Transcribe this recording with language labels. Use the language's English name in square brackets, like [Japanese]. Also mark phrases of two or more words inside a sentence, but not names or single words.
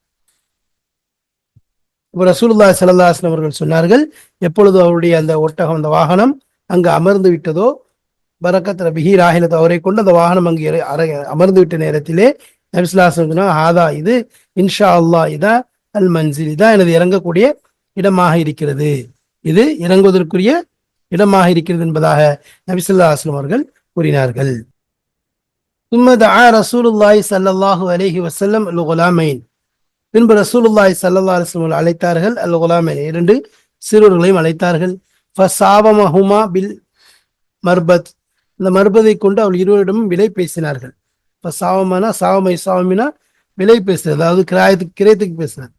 [Arabic] رسول الله صلى الله عليه وسلم [Tamil] அவர்கள் சொன்னார்கள், எப்பொழுது அவருடைய அந்த ஒட்டகம், அந்த வாகனம் அங்கு அமர்ந்து விட்டதோ, [Arabic] بركت به راحلته, [Tamil] அவரை கொண்டு அந்த வாகனம் அங்கு அமர்ந்து விட்ட நேரத்திலே நபி [Arabic] صلى الله عليه وسلم [Tamil] சொன்னாங்க, ஹாதா இது, [Arabic] إن شاء الله هذا المنزل, [Tamil] இதான் எனது இறங்கக்கூடிய இடமாக இருக்கிறது, இது இறங்குவதற்குரிய இடமாக இருக்கிறது என்பதாக நபி [Arabic] صلى الله عليه وسلم [Tamil] அவர்கள் கூறினார்கள். [Arabic] ثم دعا رسول الله صلى الله عليه وسلم الغلامين, [Tamil] பின்பு [Arabic] رسول الله صلى الله عليه وسلم [Tamil] அழைத்தார்கள் [Arabic] الغلامين, [Tamil] 2 சிறுவர்களையும் அழைத்தார்கள். [Arabic] فساومهما بالمربد, [Tamil] இந்த மர்பதை கொண்டு அவள் இருவரிடமும் விலை பேசினார்கள். [Arabic] فساومنا ساوم ساومنا [Tamil] விலை பேசுறது, அதாவது கிரயத்துக்கு பேசினார்.